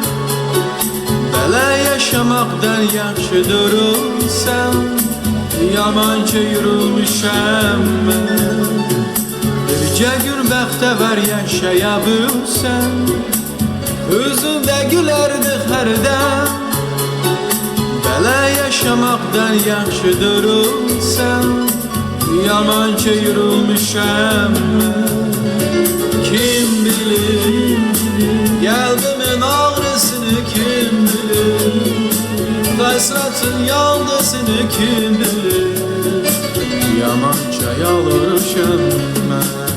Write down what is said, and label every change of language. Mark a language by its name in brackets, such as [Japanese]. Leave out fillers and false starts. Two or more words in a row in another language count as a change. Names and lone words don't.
[Azerbaijani] Belə yaşamaqdan yaxşı durulsam, yamanca yürülmüşəm mən. Bircə gün bəxtəvər yaşayabilsəm, özümdə gülərdik hərdən. Belə yaşamaqdan yaxşı durulsam, yamanca [Turkish] yürülmüşem ben. Kim bilir kalbimin ağrısını, kim bilir hasratın yalnızını, kim bilir yamanca yalvarmışam ben.